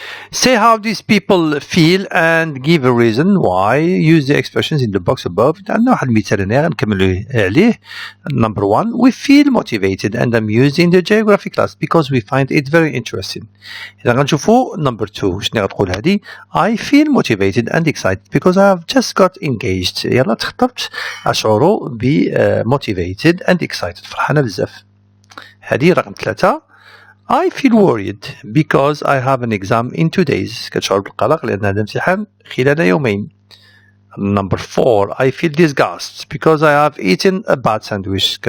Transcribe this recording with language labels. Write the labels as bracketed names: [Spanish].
[English] Say how these people feel and give a reason why. Use the expressions in the box above. [Arabic] عندنا واحد المثال هنا غنكملوا عليه. [English] Number 1. We feel motivated and amused in the geography class because we find it very interesting. [Arabic] إذا غنشوفوا number 2 شنو غتقول هذه. [English] I feel motivated and excited because I have just got engaged. [Arabic] يلا تخطبت أشعر ب motivated and excited فرحانة بزاف. هذه رقم 3. [English] I feel worried because I have an exam in 2 days. [Arabic] كتشعر بالقلق لأن هذا امتحان خلال يومين. [English] Number 4. I feel disgust because I have eaten a bad sandwich.